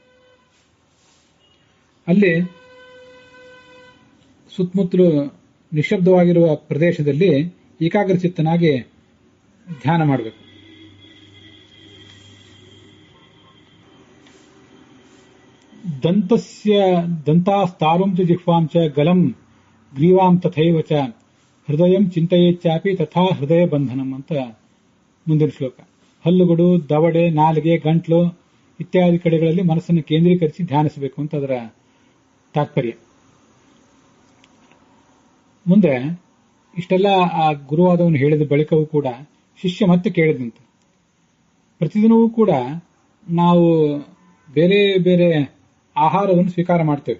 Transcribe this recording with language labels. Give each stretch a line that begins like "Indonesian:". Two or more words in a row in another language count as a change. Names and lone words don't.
Kannada: ಅಲ್ಲಿ ಸುತ್ತಮುತ್ತಲು ನಿಶ್ಶಬ್ದವಾಗಿರುವ ಪ್ರದೇಶದಲ್ಲಿ ಏಕಾಗ್ರಚಿತ್ತನಾಗಿ ಧ್ಯಾನ ಮಾಡಬೇಕು.
Sanskrit: ದಂತಾಸ್ತಾರುಂ ಚ ಜಿಹ್ವಾಂ ಚ ಗಲಂ ಗ್ರೀವಾಂ ತಥೈವ ಚ ಹೃದಯಂ ಚಿಂತೆಯೇಚ್ಚಾಪಿ ತಥಾ ಹೃದಯ ಬಂಧನಂ
Kannada: ಅಂತ ಮುಂದಿನ ಶ್ಲೋಕ. ಹಲ್ಲುಗಳು, ದವಡೆ, ನಾಲಿಗೆ, ಗಂಟ್ಲು ಇತ್ಯಾದಿ ಕಡೆಗಳಲ್ಲಿ ಮನಸ್ಸನ್ನು ಕೇಂದ್ರೀಕರಿಸಿ ಧ್ಯಾನಿಸಬೇಕು ಅಂತ ಅದರ ತಾತ್ಪರ್ಯ. ಮುಂದೆ ಇಷ್ಟೆಲ್ಲ ಆ ಗುರುವಾದವನು ಹೇಳಿದ ಬಳಿಕವೂ ಕೂಡ ಶಿಷ್ಯ ಮತ್ತೆ ಕೇಳಿದಂತೆ, ಪ್ರತಿದಿನವೂ ಕೂಡ ನಾವು ಬೇರೆ ಬೇರೆ ಆಹಾರವನ್ನು ಸ್ವೀಕಾರ ಮಾಡ್ತೇವೆ.